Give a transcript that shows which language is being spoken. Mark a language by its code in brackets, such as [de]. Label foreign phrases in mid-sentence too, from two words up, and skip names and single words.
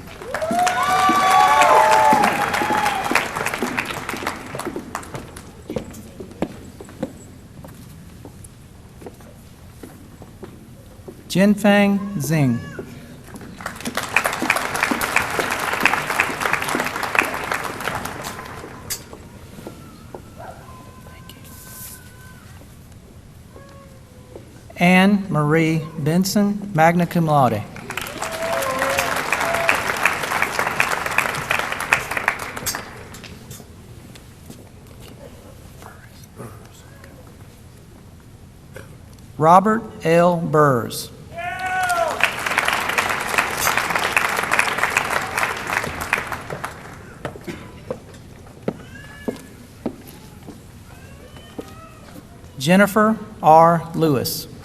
[en] Jinfeng Zing. Anne Marie Benson, [la] magna cum laude. [en] Robert L. Burrs. Jennifer R. Lewis.